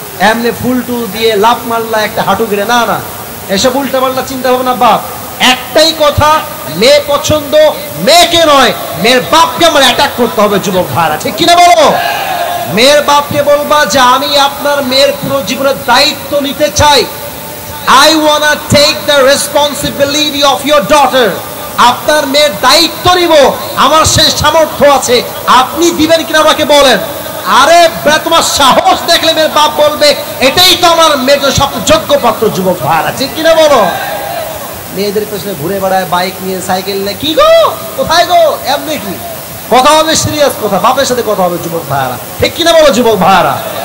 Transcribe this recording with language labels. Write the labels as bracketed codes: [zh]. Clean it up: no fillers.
[bn] এমনি ফুল টুল দিয়ে লাভ মারলা একটা হাঁটু গিরে, না না, এসব উল্টা পাল্টা চিন্তা ভাবনা বাপ। একটাই কথা, মেয়ে পছন্দ, মেয়েকে নয়, মেয়ের বাপকে আমার অ্যাটাক করতে হবে যুবক ভাইরা, ঠিক কিনা বলো? মেয়ের বাপকে বলবা যে আমি আপনার মেয়ের পুরো জীবনের দায়িত্ব নিতে চাই। [en] I wanna take the responsibility of your daughter. [bn] আপনার মেয়ের দায়িত্ব নিব, আমার সেই সামর্থ্য আছে। আপনি দিবেন কিনা আমাকে বলেন। আরে তোমার সাহস দেখলে মেয়ের বাপ বলবে এটাই তো আমার মেয়ের সবচেয়ে যোগ্য পাত্র যুবক ভাইরা, ঠিক কিনা বলো? মেয়েদের পেছনে ঘুরে বেড়ায় বাইক নিয়ে সাইকেল নিয়ে, কি গো কোথায় গো, এমনি কি কথা হবে, সিরিয়াস কথা, বাপের সাথে কথা হবে যুবক ভাইরা, ঠিক কিনা বলো যুবক ভাইরা?